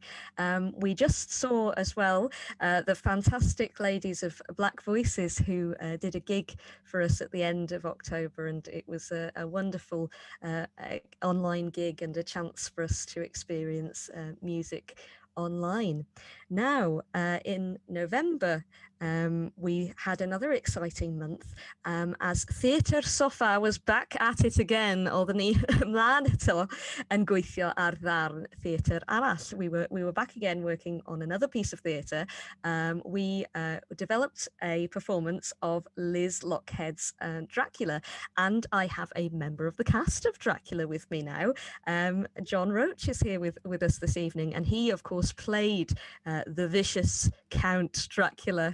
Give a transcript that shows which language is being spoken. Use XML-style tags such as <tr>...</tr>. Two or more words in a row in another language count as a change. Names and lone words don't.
<en>We just saw as well the fantastic ladies of Black Voices who did a gig for us at the end of October, and it was a wonderful online gig and a chance for us to experience music online. Now, in November, we had another exciting month as Theatr Sofa was back at it again.</en> <cy>Oedden ni ymlaen eto yn gweithio ar ddarn theatr arall.</cy> <en>We were back again working on another piece of theatre. We developed a performance of Liz Lockhead's Dracula, and I have a member of the cast of Dracula with me now. John Roach is here with us this evening, and he, of course, played the vicious Count Dracula.</en>